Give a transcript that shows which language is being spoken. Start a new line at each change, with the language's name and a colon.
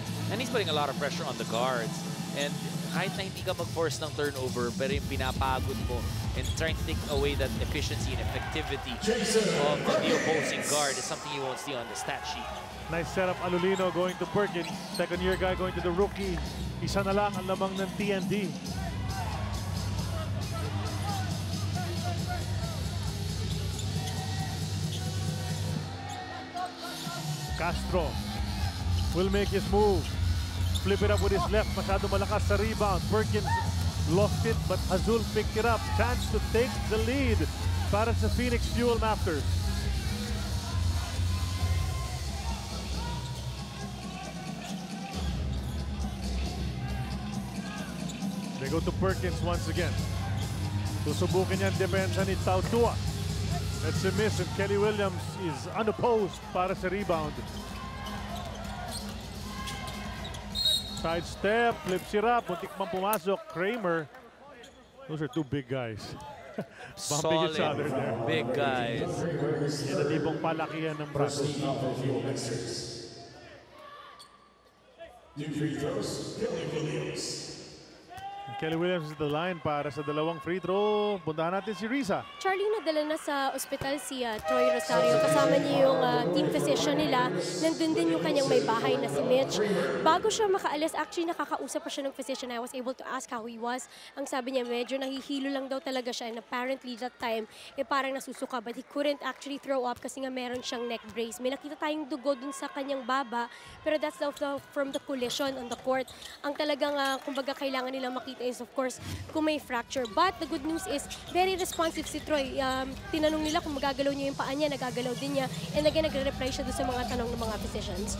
English: And he's putting a lot of pressure on the guards. And
Filipino: kahit na hindi ka mag-force ng turnover, pero yung pinapagod mo
English: and trying to take away that efficiency and effectivity of the opposing guard is something you won't see on the stat sheet. Nice setup, Alulino going to Perkins. Second-year guy going to the rookie.
Filipino: Isa na lang ang lamang ng TNT.
English: Castro will make his move. Flip it up with his left.
Filipino: Masyado malakas sa rebound.
English: Perkins lost it, but Azul picked it up. Chance to take the lead
Filipino: para sa
English: Phoenix Fuel Masters. They go to Perkins once again.
Filipino: Susubukin niya ang depensa ni Tautua.
English: That's a miss, and Kelly Williams is unopposed
Filipino: para sa
English: rebound. Side step, flips it up,
Filipino: muntik pang pumasok.
English: Kramer. Those are two big guys. Bumping each other there. Big guys.
Filipino: Yan ang tipong palakihan ng braso.
English: New free throws, Kelly Williams. Kelly Williams is the line
Filipino: para sa dalawang
English: free throw.
Filipino: Puntahan natin si Riza. Charlie, nadala na sa ospital si Troy Rosario. Kasama niya yung team physician nila. Nandun din yung kanyang may bahay na si Mitch. Bago siya makaalis, actually nakakausap pa siya ng physician.
English: I was able to ask how he was.
Filipino: Ang sabi niya, medyo nahihilo lang daw talaga siya.
English: And apparently that time,
Filipino: parang nasusuka.
English: But he couldn't actually throw up
Filipino: kasi nga meron siyang neck brace. May nakita tayong dugo dun sa kanyang baba.
English: Pero that's from the collision on the court.
Filipino: Ang talagang, kumbaga, kailangan nilang makita
English: is of course
Filipino: kung may
English: fracture. But the good news is very responsive
Filipino: si Troy. Tinanong nila kung magagalaw niya yung paa niya, nagagalaw din niya.
English: And again,
Filipino: nagre-reply siya doon sa mga tanong ng mga physicians.